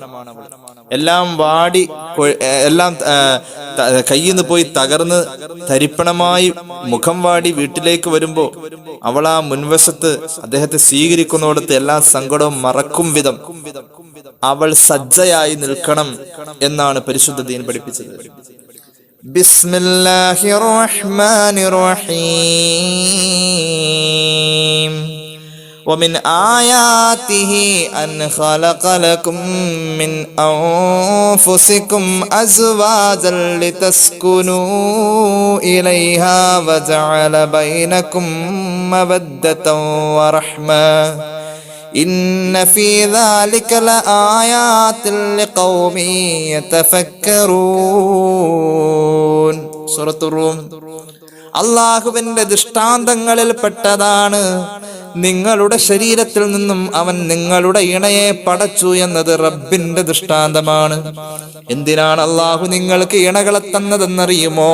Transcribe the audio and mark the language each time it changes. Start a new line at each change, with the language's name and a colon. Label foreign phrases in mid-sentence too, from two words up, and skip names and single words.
Malayalam: എല്ലാം വാടി എല്ലാം കയ്യിൽ നിന്ന് പോയി തകർന്ന് തരിപ്പണമായി മുഖം വാടി വീട്ടിലേക്ക് വരുമ്പോ അവൾ ആ മുൻവശത്ത് അദ്ദേഹത്തെ സ്വീകരിക്കുന്നിടത്ത് എല്ലാ സങ്കടവും മറക്കും വിധം അവൾ സജ്ജയായി നിൽക്കണം എന്നാണ് പരിശുദ്ധ ദീൻ പഠിപ്പിച്ചത്.
Arabic: بسم الله الرحمن الرحيم. ومن آياته أن خلق لكم من أنفسكم أزواجا لتسكنوا إليها وجعل بينكم مودة ورحمة إن في ذلك لآيات لقوم يتفكرون.
Malayalam: സൂറത്ത് റൂം. അല്ലാഹുവിന്റെ ദൃഷ്ടാന്തങ്ങളിൽ പെട്ടതാണ് നിങ്ങളുടെ ശരീരത്തിൽ നിന്നും അവൻ നിങ്ങളുടെ ഇണയെ പടച്ചു എന്നത് റബ്ബിന്റെ ദൃഷ്ടാന്തമാണ്. എന്തിനാണ് അല്ലാഹു നിങ്ങൾക്ക് ഇണകളെ തന്നതെന്നറിയുമോ?